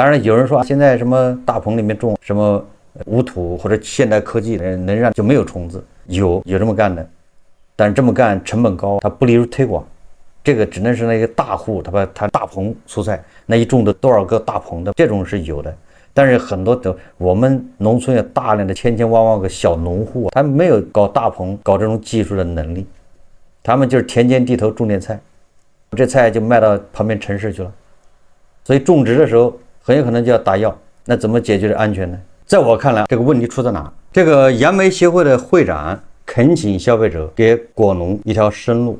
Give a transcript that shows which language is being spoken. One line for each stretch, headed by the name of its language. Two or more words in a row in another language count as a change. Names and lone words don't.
Chinese: 当然有人說現在什麼大棚裡面種什麼无土或者現代科技能讓就沒有蟲子，有這麼幹的，但是這麼幹成本高，它不利於推廣。這個只能是那個大戶，他大棚蔬菜那一種的多少個大棚的這種是有的，但是很多的我們農村有大量的千萬萬個小農戶，他們沒有搞大棚搞這種技術的能力，他們就是田間地頭種點菜，這菜就賣到旁邊城市去了，所以種植的時候很有可能就要打藥，那怎麼解決安全呢？在我看来，這個問題出在哪？這個杨梅協會的會長懇請消費者給果農一條生路。